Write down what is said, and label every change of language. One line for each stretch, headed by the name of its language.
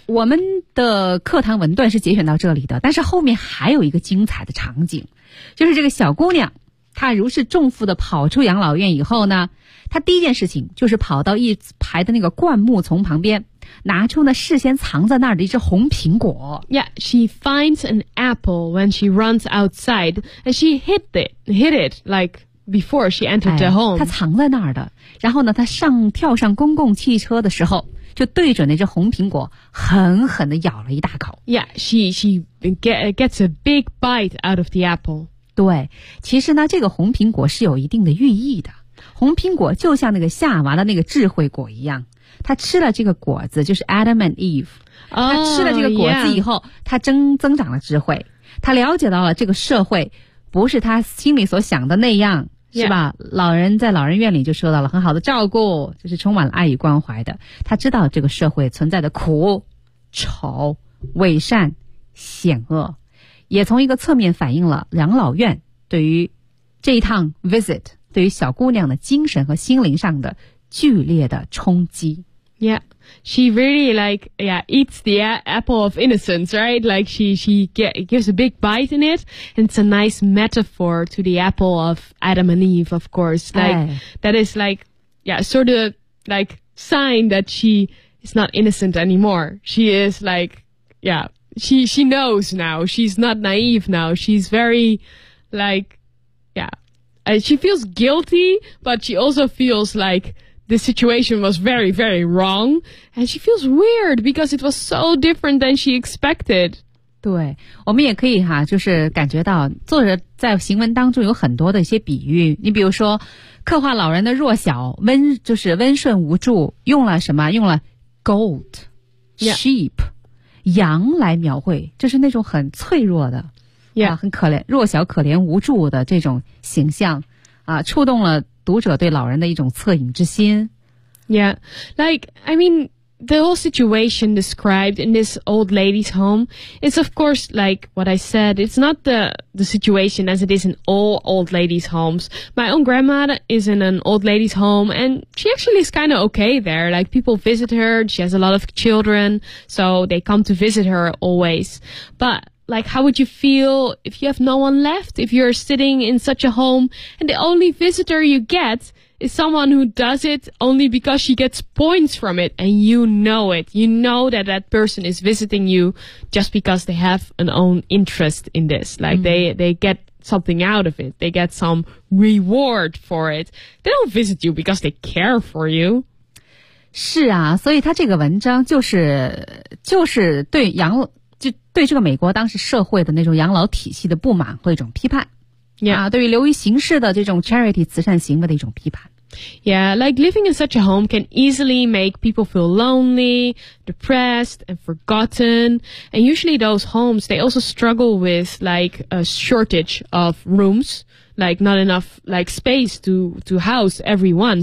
Chinese: 我们的课堂文段是节选到这里的，但是后面还有一个精彩的场景，就是这个小姑娘，她如释重负地跑出养老院以后呢，她第一件事情就是跑到一排的那个灌木丛旁边，拿出呢事先藏在那儿的一只红苹果。
English: Yeah, she finds an apple when she runs outside, and she hid it like before she entered the home.
Chinese: 她藏在那儿的，然后呢，她跳上公共汽车的时候，就对准那只红苹果，狠狠地咬了一大口。
English: Yeah, she gets a big bite out of the apple.
Chinese: 对，其实呢，这个红苹果是有一定的寓意的。红苹果就像那个夏娃的那个智慧果一样，他吃了这个果子，就是 Adam and Eve。哦，他吃了这个果子以后，他增长了智慧，他了解到了这个社会不是他心里所想的那样。是吧？
English: Yeah.
Chinese: 老人在老人院里就受到了很好的照顾，就是充满了爱与关怀的。他知道这个社会存在的苦、丑、伪善、险恶，也从一个侧面反映了养老院对于这一趟 visit 对于小姑娘的精神和心灵上的剧烈的冲击。
English: Yeah, she really like, yeah, eats the apple of innocence, right? Like she gives a big bite in it. And it's a nice metaphor to the apple of Adam and Eve, of course. Like, that is like, yeah, sort of like sign that she is not innocent anymore. She is like, yeah, she knows now. She's not naive now. She's very like, yeah, she feels guilty, but she also feels like,the situation was very, very wrong. And she feels weird because it was so different than she expected.
Chinese: 对，我们也可以哈，就是感觉到作者在行文当中有很多的一些比喻。你比如说，刻画老人的弱小，就是温顺无助，用了什么？用了 gold,、
English: yeah.
Chinese: sheep, 羊来描绘，就是那种很脆弱的、
English: yeah.
Chinese: 啊、很可怜、弱小、可怜、无助的这种形象啊，触动了读者对老人的一种恻隐之心。
English: Yeah, like, I mean, the whole situation described in this old lady's home is of course like what I said, it's not the situation as it is in all old ladies' homes. My own grandmother is in an old lady's home and she actually is kind of okay there. Like people visit her, she has a lot of children, so they come to visit her always. ButLike, how would you feel if you have no one left? If you're sitting in such a home and the only visitor you get is someone who does it only because she gets points from it and you know it. You know that that person is visiting you just because they have an own interest in this. Like, they get something out of it. They get some reward for it. They don't visit you because they care for you.
Chinese: 是啊，所以他这个文章就是对养老就对这个美国当时社会的那种养老体系的不满和一种批判、
English: yeah.
Chinese: 啊、对于流于形式的这种 charity 慈善行为的一种批判。
English: Yeah, like living in such a home can easily make people feel lonely, depressed, and forgotten. And usually those homes, they also struggle with like a shortage of roomsLike, not enough, like, space to house everyone.